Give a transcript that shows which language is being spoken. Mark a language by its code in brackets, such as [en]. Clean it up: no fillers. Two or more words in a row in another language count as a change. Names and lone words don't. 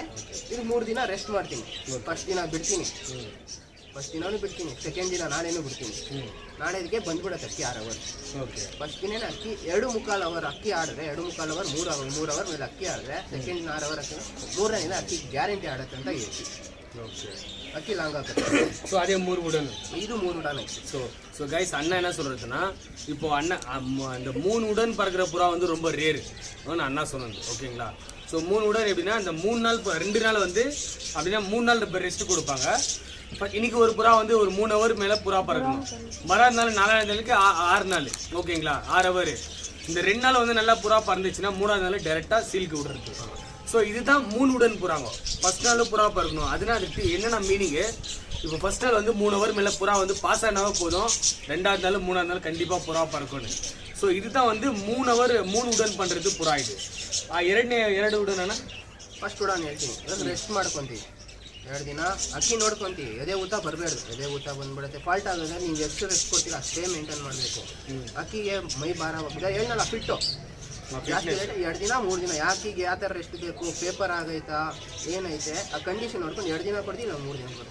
[kn] ಇದು 3 ದಿನ ರೆಸ್ಟ್ ಮಾಡ್ತೀನಿ. ಫಸ್ಟ್ ದಿನ ಬಿಡ್ತೀನಿ, ಫಸ್ಟ್ ದಿನಾನು ಬಿಡ್ತೀನಿ. ಸೆಕೆಂಡ್ ದಿನ ನಾಳೆನೂ ಬಿಡ್ತೀನಿ. ನಾಳೆಗೆ ಬಂದ್ಬಿಡತ್ತೆ ಅಕ್ಕಿ 6 ಅವರ್. ಓಕೆ, ಫಸ್ಟ್ ದಿನ ಅಕ್ಕಿ 2.25 ಅವರ್ ಅಕ್ಕಿ ಆಡಿದ್ರೆ 2.25 ಅವರ್ 3 ಅವರ್ ಮೇಲೆ ಅಕ್ಕಿ ಆಡಿದ್ರೆ ಸೆಕೆಂಡ್ ದಿನ 6 ಅವರ್ ಅಕ್ಕಿ 3ನೇ ದಿನ ಅಕ್ಕಿ ಗ್ಯಾರಂಟಿ ಆಡುತ್ತೆ ಅಂತ ಹೇಳ್ತೀವಿ. [ta] ஓகே, அக்கி லாங்கா கட்டு. ஸோ அதே 3 உடன், இது 3 உடன். ஸோ கைஸ் அண்ணா என்ன சொல்கிறதுன்னா, இப்போ அண்ணன் இந்த 3 உடன் பறக்கிற புறா வந்து ரொம்ப ரேரு அண்ணா சொன்னது ஓகேங்களா? ஸோ 3 உடன் எப்படின்னா, இந்த 3 நாள் 2 நாள் வந்து அப்படின்னா 3 நாள் ரெஸ்ட் கொடுப்பாங்க. இன்னைக்கு ஒரு புறா வந்து ஒரு 3 ஹவர் மேலே புறா பறக்கணும். மறாவது நாள் 4ஆவது நாளுக்கு 6 நாள் ஓகேங்களா, 6 ஹவர். இந்த 2 நாள் வந்து நல்லா புறா பறந்துச்சுன்னா 3ஆவது நாள் டேரெக்டாக சீலுக்கு விடுறது. ஸோ இதுதான் 3 உடன் புறாங்க. ஃபர்ஸ்ட் நாள் புறா பறக்கணும். அதனால அதுக்கு என்னென்ன மீனிங்கு, இப்போ ஃபர்ஸ்ட் நாள் வந்து 3 ஹவர் மேலே புறா வந்து பாஸ் ஆனாவே போதும். 2ஆவது நாள் 3ஆவது நாள் கண்டிப்பாக புறா பறக்கணும். ஸோ இதுதான் வந்து 3 ஹவர் 3 உடன் பண்ணுறது புறா. [kn] ಇದು 2 ಉಡನ್ ಅಣ್ಣ. ಫಸ್ಟ್ ಉಡಾನ್ ಹೇಳ್ತೀನಿ, ರೆಸ್ಟ್ ಮಾಡ್ಕೊಂತೀವಿ. 2 ದಿನ ಅಕ್ಕಿ ನೋಡ್ಕೊಂತೀವಿ, ಎದೆ ಊತ ಬರಬೇಡ್ದು, ಎದೆ ಊತ ಬಂದ್ಬಿಡುತ್ತೆ. ಫಾಲ್ಟ್ ಆಗೋದ್ರೆ ನೀವು ಎಷ್ಟು ರೆಸ್ಟ್ ಕೊಡ್ತೀರ ಅಷ್ಟೇ ಮೇಂಟೈನ್ ಮಾಡಬೇಕು. ಅಕ್ಕಿಗೆ ಮೈ ಭಾರ ಹೋಗಿದೆ ಹೇಳಲ್ಲ ಫಿಟ್ಟು ಜಾಸ್ತಿ 2 ದಿನ 3 ದಿನ ಯಾಕಿಗೆ ಯಾವ ಥರ ರೆಸ್ಟ್ ಬೇಕು, ಪೇಪರ್ ಆಗೈತಾ ಏನೈತೆ ಆ ಕಂಡೀಷನ್ ನೋಡ್ಕೊಂಡು 2 ದಿನ ಕೊಡ್ತೀವಿ, ನಾವು 3 ದಿನ ಕೊಡ್ತೀವಿ.